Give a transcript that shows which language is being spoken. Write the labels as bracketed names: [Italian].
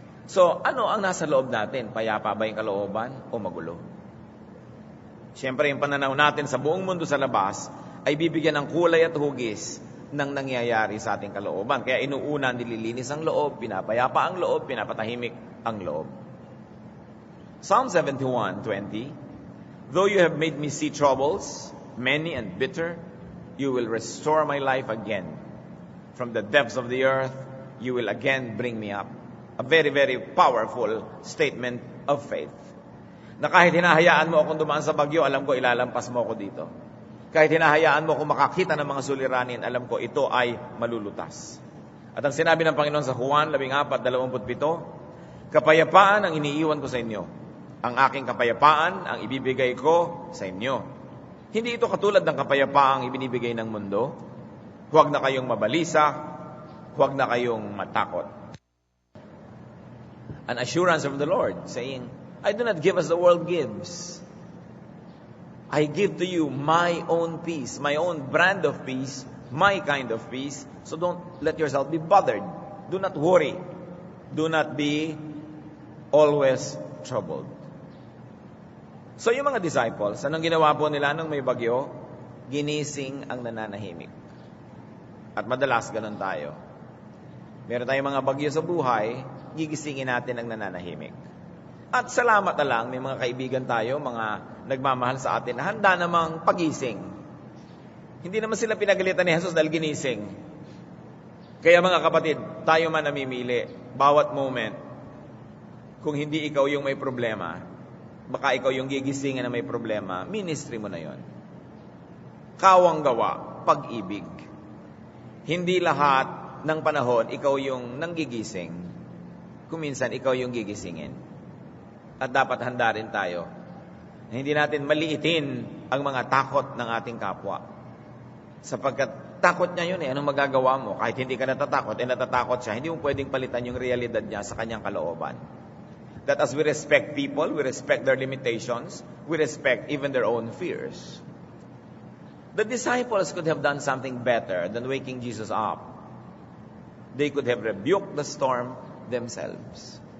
[Filipino] So, ano ang nasa loob natin? Payapa ba yung kalooban o magulo? Siyempre, yung pananaw natin sa buong mundo sa labas ay bibigyan ng kulay at hugis ng nangyayari sa ating kalooban. Kaya inuuna, nililinis ang loob, pinapayapa ang loob, pinapatahimik ang loob. [English] Psalm 71:20, though you have made me see troubles, many and bitter, you will restore my life again. From the depths of the earth, you will again bring me up. A very, very powerful statement of faith. [Filipino] Na kahit hinahayaan mo akong dumaan sa bagyo, alam ko ilalampas mo ako dito. Kahit hinahayaan mo akong makakita ng mga suliranin, alam ko ito ay malulutas. At ang sinabi ng Panginoon sa Juan 14:27, kapayapaan ang iniiwan ko sa inyo. Ang aking kapayapaan ang ibibigay ko sa inyo. Hindi ito katulad ng kapayapaang ibinibigay ng mundo. Huwag na kayong mabalisa, huwag na kayong matakot. [English] An assurance of the Lord, saying, I do not give as the world gives. I give to you my own peace, my own brand of peace, my kind of peace. So don't let yourself be bothered. Do not worry. Do not be always troubled. [Filipino] So yung mga disciples, anong ginawa po nila nung may bagyo? Ginising ang nananahimik. At madalas ganun tayo. Meron tayong mga bagyo sa buhay, gigisingin natin ang nananahimik. At salamat na lang, may mga kaibigan tayo, mga nagmamahal sa atin, na handa namang pagising. Hindi naman sila pinagalitan ni Jesus dahil ginising. Kaya mga kapatid, tayo man namimili, bawat moment, kung hindi ikaw yung may problema, baka ikaw yung gigisingin na may problema, ministry mo na yon. Kawang gawa, pag-ibig. Hindi lahat ng panahon, ikaw yung nanggigising. Kung minsan, ikaw yung gigisingin. At dapat handa rin tayo. Hindi natin maliitin ang mga takot ng ating kapwa. Sapagkat takot niya yun anong magagawa mo? Kahit hindi ka natatakot, natatakot siya, hindi mo pwedeng palitan yung realidad niya sa kanyang kalooban. [English] That as we respect people, we respect their limitations, we respect even their own fears. The disciples could have done something better than waking Jesus up. They could have rebuked the storm themselves.